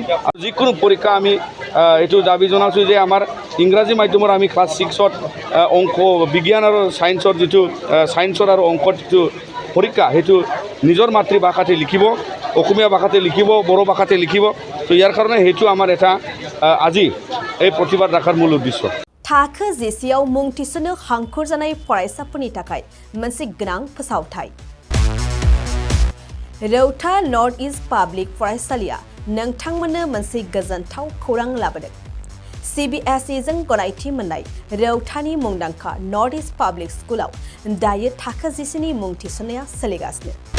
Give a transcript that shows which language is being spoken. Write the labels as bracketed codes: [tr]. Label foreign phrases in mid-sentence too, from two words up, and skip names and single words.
[as] যিকোনো পৰীক্ষা আমি এইটো দাবী জনাইছোঁ যে আমাৰ ইংৰাজী মাধ্যমৰ আমি ক্লাছ 6ত অংক বিজ্ঞান আৰু সায়েন্সৰ যিটো সায়েন্সৰ আৰু অংকৰ যিটো পৰীক্ষা সেইটো নিজৰ মাতৃভাষাতে লিখিব, অসমীয়া ভাষাতে লিখিব, বড়ো ভাষাতে লিখিব। তো ইয়াৰ কাৰণে সেইটো আমাৰ এটা আজি এই প্ৰতিবাদ ৰখাৰ মূল উদ্দেশ্য। [brx] थाखो जिसेआव मुं थिसननो हांखुर जानाय फरायसाफोरनि थाखाय मोनसे गोनां फोसावथाय। रौता नर्थ इस्ट पाब्लिक फरायसालिया नोंथांमोननो मोनसे गोजोनथाव खौरां लाबोदों। CBSE जों गनायथि मोननाय रौतानि मुंदांखा नर्थ इस्ट पाब्लिक स्कुलाव दायो थाखो जिसेनि मुं थिसननाया सोलिगासिनो।